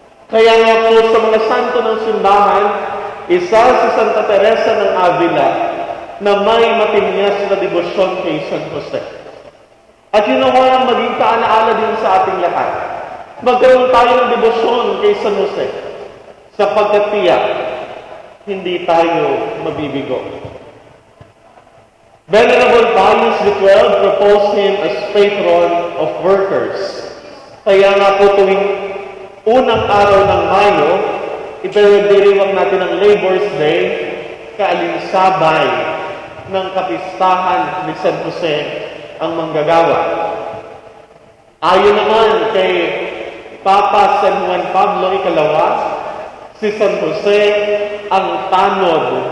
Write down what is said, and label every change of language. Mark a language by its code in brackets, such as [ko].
[tl] Kaya nga po sa mga santo ng simbahan, isa si Santa Teresa ng Avila na may matinyas na debosyon kay San Jose. At yun ang walang maging kaalaala din sa ating lahat. Magkaroon tayo ng debosyon kay San Jose sapagkat tiyak, hindi tayo mabibigo. [en] Venerable Pius XII proposed him as patron of workers. [tl] Kaya nga po tuwing unang araw ng Mayo, ipinagdiriwang natin ang Labor's Day, kaalinsabay ng kapistahan ni San Jose ang manggagawa. Ayon naman kay Papa San Juan Pablo Ikalawa, si San Jose ang tanod